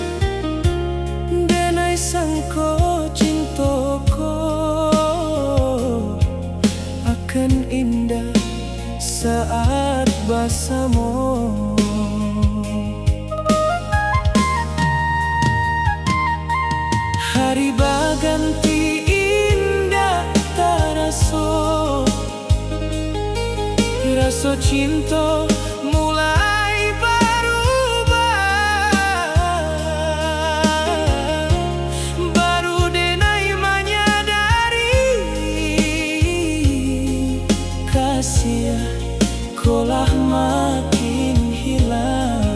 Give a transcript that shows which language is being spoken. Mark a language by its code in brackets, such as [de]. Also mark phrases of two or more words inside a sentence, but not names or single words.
[min] Denai sangko [id] cintaku akan indah saat bersama. Hari berganti indah terasa, rasa cinta mulai berubah. Baru denai menyadari, kasih kolah makin hilang.